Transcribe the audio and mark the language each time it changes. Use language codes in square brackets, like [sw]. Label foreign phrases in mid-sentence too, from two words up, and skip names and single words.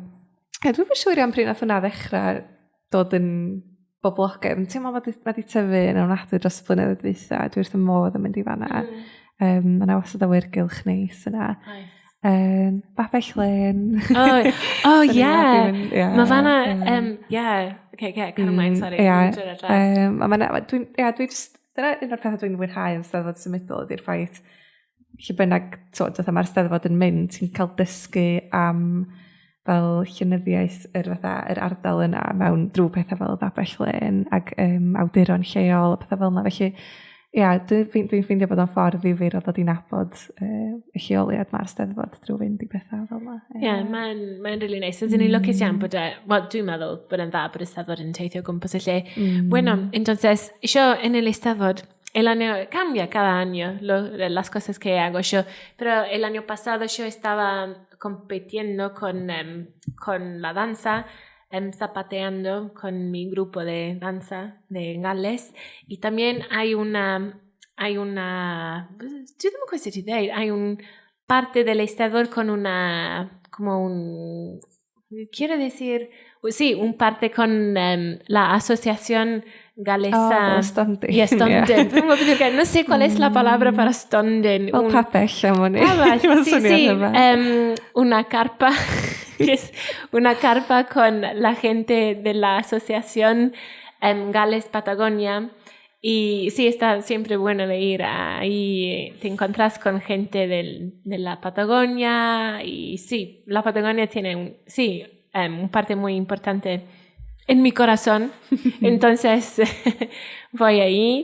[cy] Dwi'n fawr siŵr iawn pryd nath hwnna ddechrau dod yn boblogaidd. Ti'n meddwl mae di tyfu yn ofnadwy dros y blynyddoedd dwytha. Dwi wrth y modd yn mynd I fanna. Mae'n wastad awyrgylch neis yna. Babell Len. Mae fanna... Carry mine, sorry. Dyna un o'r pethau dwi'n mwynhau yn Steddfod Symudol ydy'r ffaith lle bynnag, mae'r Steddfod yn mynd, ti'n cael dysgu am fel llenyddiaeth yr ardal yna mewn drwy pethau fel Babell Len ac awduron lleol, pethau fel yna. Felly, dwi'n ffeindio bod o'n ffordd ddifyr o ddod I nabod y lleoliad mae'r Steddfod drwy fynd I pethau fel yna. Mae'n [en] really nice. [cy] Ydyn ni'n lwcus iawn bod dwi'n meddwl bod yn dda bod y Steddfod yn teithio gwmpas y lle. [es] Bueno, entonces, yo en el Steddfod, el año cambia cada año las cosas que hago yo, pero el año pasado yo estaba compitiendo con la danza zapateando con mi grupo de danza de Gales. Y también hay una hay un parte del estador con quiero decir, sí, un parte con la asociación galesa [cy] stondin. y stondin. [es] No sé cuál es la palabra para stondin. [cy] Fel papell am hwnni. [es] Sí, una carpa. Que es una carpa con la gente de la asociación Gales Patagonia. Y sí, está siempre bueno de ir ahí, te encuentras con gente de la Patagonia y sí, la Patagonia tiene un parte muy importante en mi corazón, entonces voy ahí.